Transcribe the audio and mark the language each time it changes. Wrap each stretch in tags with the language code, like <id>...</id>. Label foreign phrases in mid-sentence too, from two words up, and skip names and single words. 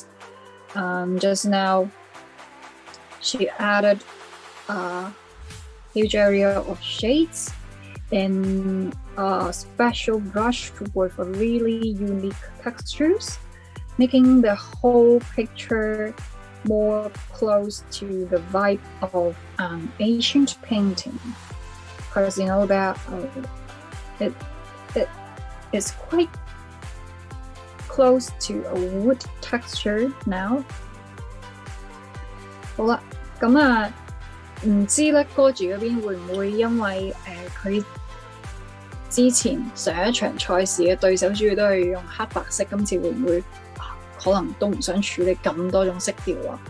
<en>Just now, she added a huge area of shades, in a special brush with a really unique textures, making the whole picture more close to the vibe of an ancient painting. Because you know that it's quite close to a wood texture now.</en> <yue>好啦，咁啊，唔知咧Goji嗰邊會唔會因為佢之前上一場賽事嘅對手主要都係用黑白色，今次會唔會可能都唔想處理咁多種色調啊？</yue>